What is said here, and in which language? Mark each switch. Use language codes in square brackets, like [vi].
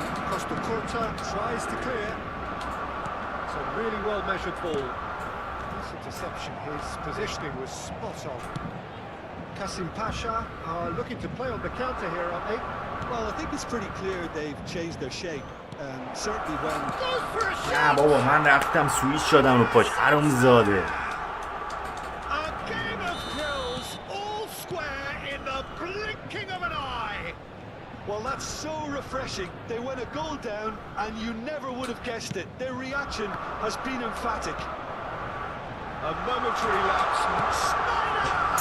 [en] Costa Curta tries to clear. It's a really well measured ball. This interception, his positioning was spot on. Kasim Pasha are looking to play on the counter here, aren't they? Well, I think it's pretty clear they've changed their shape. Certainly when... Goes for a shot! [fa] نه بابا من رفتم سویچ شدم رو پاش حروم زاده. [en] A game of thrills, all square in the blinking of an eye. Well, that's so refreshing. They went a goal down and you never would have guessed it. Their reaction has been emphatic. A momentary lapse. Snyder!